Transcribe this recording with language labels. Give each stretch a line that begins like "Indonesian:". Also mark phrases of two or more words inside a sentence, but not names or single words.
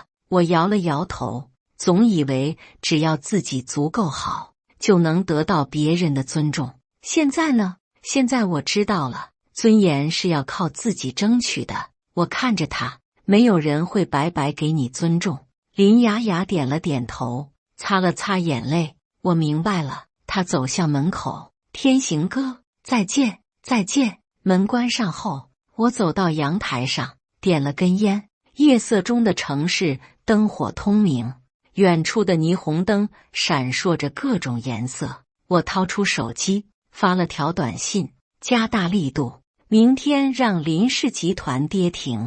Chinese: 我搖了搖頭，總以為只要自己足夠好，就能得到別人的尊重。現在呢？現在我知道了，尊嚴是要靠自己爭取的。我看着他，沒有人會白白給你尊重。林雅雅點了點頭，擦了擦眼淚。我明白了。他走向門口。天行哥，再見，再見。門關上後，我走到陽台上，點了根煙。夜色中的城市燈火通明，遠處的霓虹燈閃爍着各種顏色。我掏出手機，發了條短信，加大力度，明天讓林氏集團跌停。